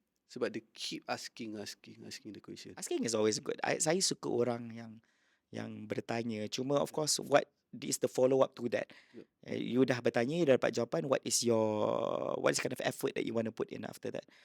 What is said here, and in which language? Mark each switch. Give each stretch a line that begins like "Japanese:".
Malay: Sebab dia
English: keep asking the question. Asking is always good.
Malay: Saya suka orang yang bertanya. Cuma
English: of course what is the follow up to that? You
Malay: dah bertanya,
English: you
Malay: dah dapat jawapan,
English: what is kind of effort that you want to put in after that?